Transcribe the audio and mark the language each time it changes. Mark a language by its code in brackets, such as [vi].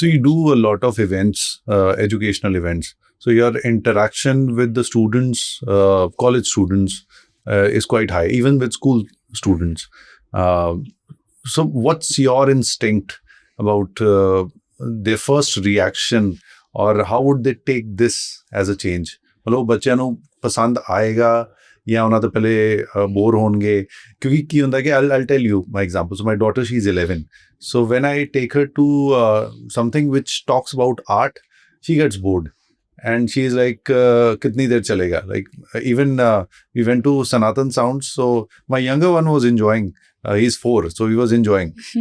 [en] so you do a lot of events, educational events. So your interaction with the students, college students, is quite high, even with school students. So what's your instinct about their first reaction, or how would they take this as a change? [pa] मतलब ਬੱਚਿਆਂ ਨੂੰ ਪਸੰਦ ਆਏਗਾ ਜਾਂ ਉਹਨਾਂ ਤੋਂ ਪਹਿਲੇ bore ਹੋਣਗੇ? ਕਿਉਂਕਿ ਕੀ ਹੁੰਦਾ ਕਿ [en] I'll tell you my example. So my daughter, she's 11. So when I take her to something which talks about art, she gets bored. And she is like, [hi] kitni der chalega? [en] Like, even we went to Sanatan Sounds. So my younger one was enjoying. He's 4, so he was enjoying.